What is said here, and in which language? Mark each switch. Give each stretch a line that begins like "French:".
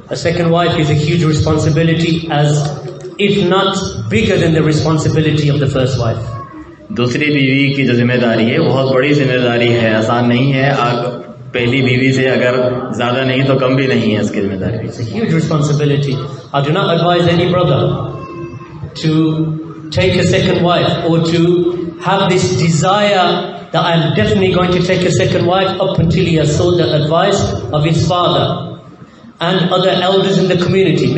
English: A second wife is a huge responsibility, as if not bigger than the responsibility of the first wife.
Hindi: दूसरी बीवी की जो जिम्मेदारी है बहुत बड़ी जिम्मेदारी है, आसान नहीं है. पहली बीवी से अगर ज्यादा नहीं तो कम भी नहीं है इसकी जिम्मेदारी.
English: It's a huge responsibility. I do not advise any brother to take a second wife or to have this desire that I'm definitely going to take a second wife up until he has sought the advice of his father and other elders in the community.